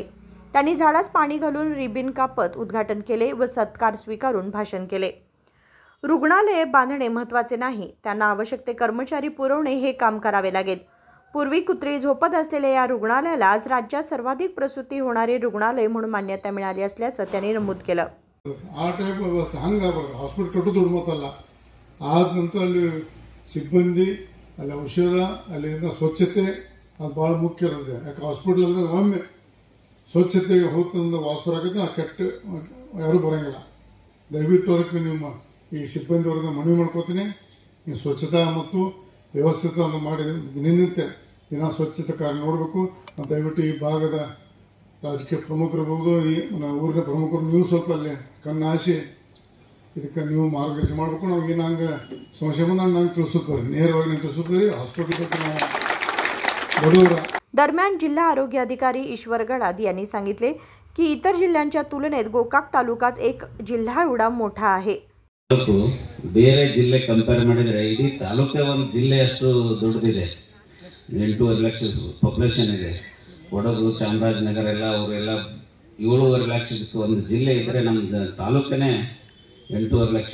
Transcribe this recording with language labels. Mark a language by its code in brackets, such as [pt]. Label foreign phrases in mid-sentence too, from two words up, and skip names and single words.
[mr] त्यांनी झाडास पाणी घालून रिबिन कापत उद्घाटन केले व सत्कार स्वीकारून भाषण केले। रुग्णालये बांधणे महत्त्वाचे नाही, त्यांना आवश्यक ते कर्मचारी पुरवणे हे काम करावे लागेल। पूर्वी कुत्री झोपत असलेल्या या रुग्णालयाला आज राज्यात सर्वाधिक प्रसूती होणारे रुग्णालय म्हणून मान्यता मिळाली असल्याचं त्यांनी नमूद केलं। [kn] ಆ ಟೈಪ್ ವ್ಯವಸ್ಥೆ ಹಂಗಾಗಬಾರ್ದು। ಹಾಸ್ಪಿಟಲ್ ಕಟ್ಟೋದು ಮತ್ತಲ್ಲ, ಆದ ನಂತರ ಅಲ್ಲಿ ಸಿಬ್ಬಂದಿ, ಅಲ್ಲಿ ಔಷಧ, ಅಲ್ಲಿಂದ ಸ್ವಚ್ಛತೆ ಅದು ಭಾಳ ಮುಖ್ಯ ಇರುತ್ತೆ। ಯಾಕೆ ಹಾಸ್ಪಿಟಲ್ ಅಂದರೆ ಒಮ್ಮೆ ಸ್ವಚ್ಛತೆಗೆ ಹೋಗ್ತಂದು ವಾಸರಾಗುತ್ತೆ, ಆ ಕೆಟ್ಟ ಯಾರೂ ಬರೋಂಗಿಲ್ಲ। ದಯವಿಟ್ಟು ಅದಕ್ಕೆ ನಿಮ್ಮ ಈ ಸಿಬ್ಬಂದಿವರೆಗೆ ಮನವಿ ಮಾಡ್ಕೋತೀನಿ, ನೀವು ಸ್ವಚ್ಛತಾ ಮತ್ತು ವ್ಯವಸ್ಥಿತ ಮಾಡಿ ದಿನನಿತ್ಯ ದಿನ ಸ್ವಚ್ಛತೆ ಕಾರ್ಯ ನೋಡಬೇಕು। ದಯವಿಟ್ಟು ಈ ಭಾಗದ ರಾಜಕೀಯ ಪ್ರಮುಖರಿರ್ಬೋದು, ಈ ಊರಿನ ಪ್ರಮುಖರು ನೀವು ಸ್ವಲ್ಪ ಅಲ್ಲಿ ಕಣ್ಣಾಶಿ ಇದಕ್ಕೆ ನೀವು ಮಾರ್ಗದರ್ಶನ ಮಾಡಬೇಕು। ನಾವು ಏನು ಹಂಗೆ ಸಮಸ್ಯೆ ಬಂದಾಗ ನಾನು ತಿಳಿಸುತ್ತಾರೆ, ನೇರವಾಗಿ ನಾನು ತಿಳಿಸುತ್ತಾರೆ ಹಾಸ್ಪಿಟಲ್ ಬಗ್ಗೆ ನಾವು बरोबर। [mr] दरम्यान जिल्हा आरोग्य अधिकारी ईश्वर गडाद यांनी सांगितले की इतर जिल्ह्यांच्या तुलनेत गोकाक तालुकाच एक जिल्हा एवढा मोठा आहे। [kn] ಬೇರೆ ಜಿಲ್ಲೆ ಕಂಪೇರ್ ಮಾಡಿದ್ರೆ ಇಡೀ ತಾಲೂಕೇ ಒಂದು ಜಿಲ್ಲೆ ಅಷ್ಟು ದೊಡ್ಡದಿದೆ। 8.5 ಲಕ್ಷ ಪಾಪ್ಯುಲೇಷನ್ ಇದೆ। ಕೊಡಗು, ಚಾಮರಾಜನಗರ ಎಲ್ಲ ಅವರೆಲ್ಲ 7.5 ಲಕ್ಷಕ್ಕೆ ಒಂದು ಜಿಲ್ಲೆ ಇದ್ದರೆ ನಮ್ಮ ತಾಲೂಕನೇ 8.5 ಲಕ್ಷ।